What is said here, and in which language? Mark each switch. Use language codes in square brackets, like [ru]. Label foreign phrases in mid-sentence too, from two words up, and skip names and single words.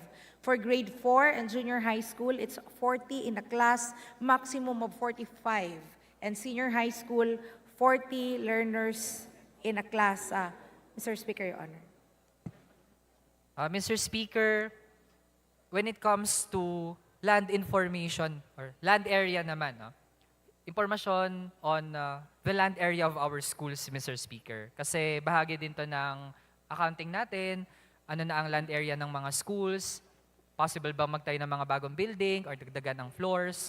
[en] For grade 4 and junior high school, it's 40 in a class, maximum of 45. And senior high school, 40 learners in a class. Mr. Speaker, Your Honor. Mr. Speaker, when it comes to land information or land area naman, no? Impormasyon on the land area of our schools, Mr. Speaker. [tl] Kasi bahagi din to ng accounting natin, ano na ang [en] land area [tl] ng mga schools, possible ba magtayo ng mga bagong building or dagdagan ng floors.